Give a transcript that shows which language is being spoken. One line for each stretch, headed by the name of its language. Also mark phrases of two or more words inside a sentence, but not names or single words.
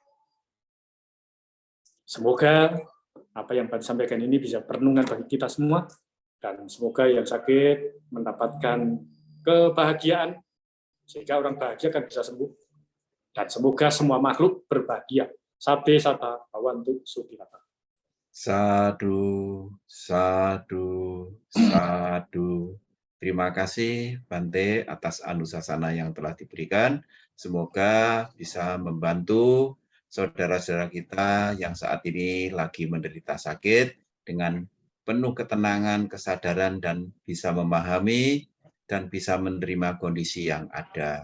Indonesian: Semoga apa yang Bante sampaikan ini bisa perenungan bagi kita semua, dan semoga yang sakit mendapatkan kebahagiaan, sehingga orang bahagia akan bisa sembuh. Dan semoga semua makhluk berbahagia.
Pali: Sabde sata awantu sukirata. Sadu, sadu, sadu.
Indonesian: Terima kasih Bante atas anusasana yang telah diberikan. Semoga bisa membantu saudara-saudara kita yang saat ini lagi menderita sakit dengan penuh ketenangan, kesadaran, dan bisa memahami dan bisa menerima kondisi yang ada.